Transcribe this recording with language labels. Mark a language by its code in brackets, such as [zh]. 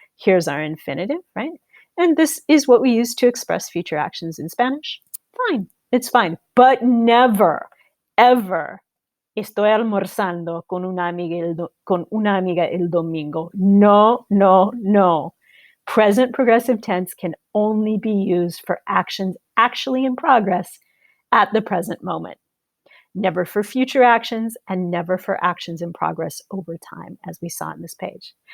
[en] Here's our infinitive, right? And this is what we use to express future actions in Spanish. Fine. It's fine. But never, ever, [es] estoy almorzando con una amiga el domingo. [en] No, no, no. Present progressive tense can only be used for actions actually in progress at the present moment. Never for future actions and never for actions in progress over time, as we saw in this page.